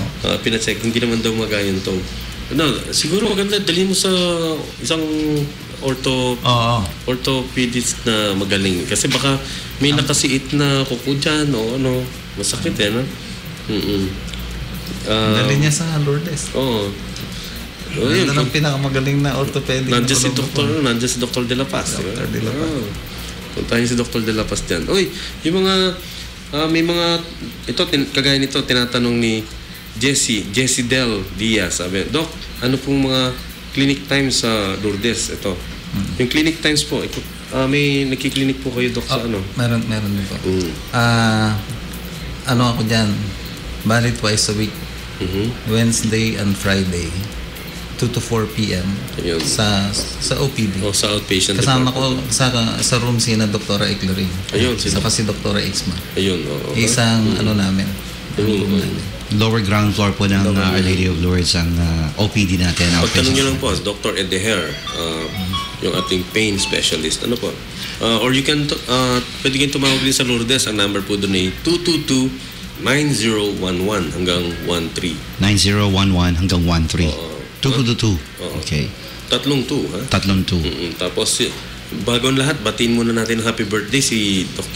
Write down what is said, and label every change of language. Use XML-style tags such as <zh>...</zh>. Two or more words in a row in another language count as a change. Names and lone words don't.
<tl>Pina-check, hindi naman daw maga yung toe. Siguro maganda, dali mo sa isang orthopedist na magaling. Kasi baka may nakasiit na kuko dyan o masakit Dali niya sa Lourdes. Oo. Ano lang pinakamagaling na orthopedic? Nandiyan si Dr. De La Paz. Dr. De La Paz. Puntahin si Dr. De La Paz dyan. Uy, yung mga, may mga, kagaya nito, tinatanong ni Jessie Del Diaz. Sabi, Doc, ano pong mga</tl> <en>clinic times</en> <tl>sa Lourdes? Ito. Yung</tl> <en>clinic times</en> <tl>po, may nagki-clinic po kayo, Doc, sa ano? Meron din po. Ako dyan, bali twice a week.</tl> <en>Wednesday and Friday. 2 to 4 p.m.</en> <tl>Ayun. sa OPD. Sa outpatient Kasama department. ko sa room si na Dr. Eclarin. Ayun, Saka si Dr. Exma. Ayun, oo. Isang namin. Room namin.</tl> <en>Lower ground floor</en> <tl>po ng Our Lady of Lourdes ang OPD natin. Pagtanong nyo lang po, Dr. Edeher, yung ating</tl> <en>pain specialist.</en> <tl>Ano po?</tl> <en>Or you can,</en> <tl>pwede kayo tumawag din sa Lourdes. Ang number po doon ay 222-9011 hanggang 13. 9011 hanggang 13. 222. Okay. 32, ha? 32. Tapos, bago ang lahat, batiin muna natin</tl> <en>happy birthday</en> <tl>si Dr.</tl>